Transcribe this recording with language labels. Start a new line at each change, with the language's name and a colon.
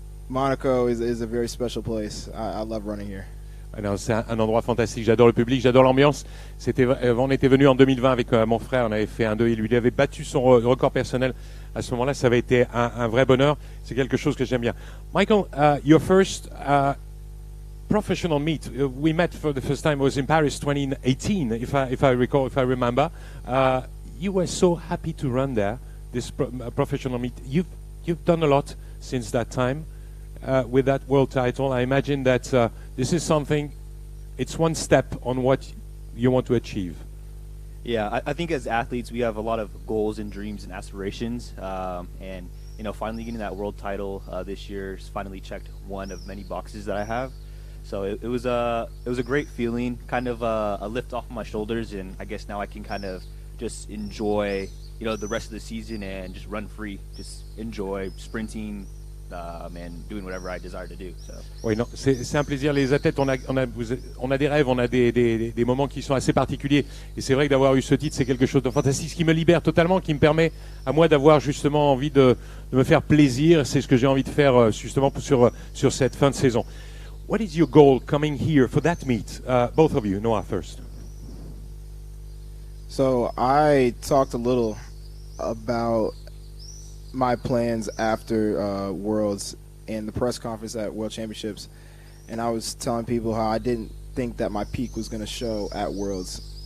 English: Monaco is a very special place. I love running here.
French: C'est un endroit fantastique. J'adore le public, j'adore l'ambiance. On était venu en 2020 avec mon frère, on avait fait un 2, il lui avait battu son record personnel. À ce moment-là, ça avait été un vrai bonheur. C'est quelque chose que j'aime bien.
English: Michael, your first professional meet, we met for the first time, was in Paris 2018, if I recall, if I remember. You were so happy to run there, this professional meet. You've done a lot since that time. With that world title, I imagine that this is something, it's one step on what you want to achieve. Yeah, I think as athletes we have a lot of goals and dreams and aspirations, and finally getting that world title this year has finally checked one of many boxes that I have. So it was a great feeling, kind of a lift off my shoulders, and I guess now I can kind of just enjoy the rest of the season and just run free, just enjoy sprinting. And doing whatever I desire to do. So.
French: Oui, non, c'est un plaisir. Les athlètes, on a des rêves, on a des moments qui sont assez particuliers. Et c'est vrai que d'avoir eu ce titre, c'est quelque chose de fantastique, ce qui me libère totalement, qui me permet à moi d'avoir justement envie de me faire plaisir. C'est ce que j'ai envie de faire justement sur cette fin de saison.
English: What is your goal coming here for that meet? Both of you, Noah first. So I talked a little about my plans after Worlds and the press conference at World Championships, and I was telling people how I didn't think that my peak was going to show at Worlds.